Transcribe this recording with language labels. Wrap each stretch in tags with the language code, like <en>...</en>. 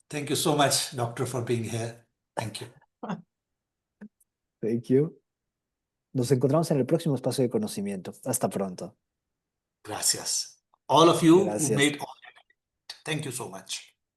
<en>Thank you so much, Doctor, for being here. Thank you. Thank you.</en> <es>Nos encontramos en el próximo espacio de conocimiento. Hasta pronto. Gracias.</es> <en>All of you who</en> <es>Gracias.</es> <en>made all that. Thank you so much.</en>